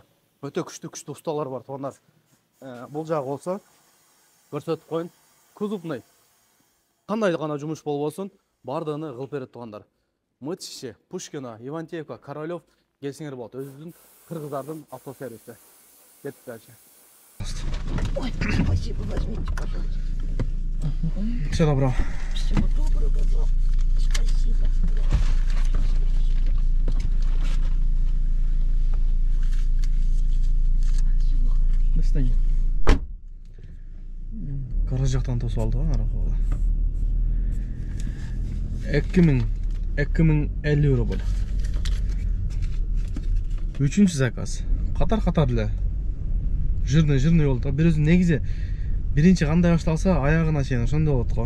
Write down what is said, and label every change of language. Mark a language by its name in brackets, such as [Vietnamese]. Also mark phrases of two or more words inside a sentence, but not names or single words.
[Kyrgyz] Өтө күчтүү усталар бар туугандар. Бул жагы болсо көрсөтүп коюн. Кузовный. Кандай гана жумуш болбосун, бардыгын кылып берет туугандар. Мытыши, Пушкино, Ивантеевка, Королёв келсеңер болот. Өзүнүн кыргыздардын автосервиси. Кетип дальше. [Russian] Ой, спасибо, возьмите, пожалуйста. Все добро. Всего доброго вам. Спасибо. Достань. [Kyrgyz] Гараж жактан тосуп алды го, аракага. 2050 рубль. Үчүнчү заказ. Катар эле. Жирный болду. Бир өзү негизи биринчи кандай башталса, аягына чейин ошондой болот го.